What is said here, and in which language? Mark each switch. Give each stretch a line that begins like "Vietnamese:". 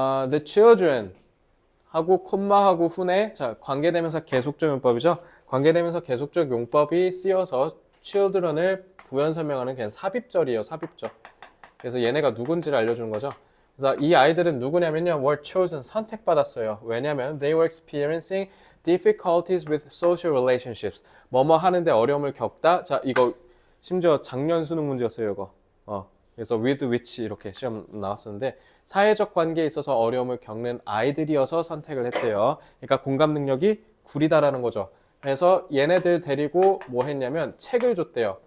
English: The children
Korean: 하고 콤마하고 훈의 자 관계대명사 계속적 용법이죠. 관계대명사 계속적 용법이 쓰여서 children을 부연 설명하는 그냥 삽입절이에요. 삽입절. 그래서 얘네가 누군지를 알려주는 거죠. 그래서 이 아이들은 누구냐면요.
English: were chosen
Korean: 선택받았어요. 왜냐면
English: they were experiencing difficulties with social relationships.
Korean: 뭐뭐 하는데 어려움을 겪다. 자 이거 심지어 작년 수능 문제였어요. 이거. 그래서
English: with which
Korean: 이렇게 시험 나왔었는데 사회적 관계에 있어서 어려움을 겪는 아이들이어서 선택을 했대요. 그러니까 공감 능력이 구리다라는 거죠. 그래서 얘네들 데리고 뭐 했냐면 책을 줬대요.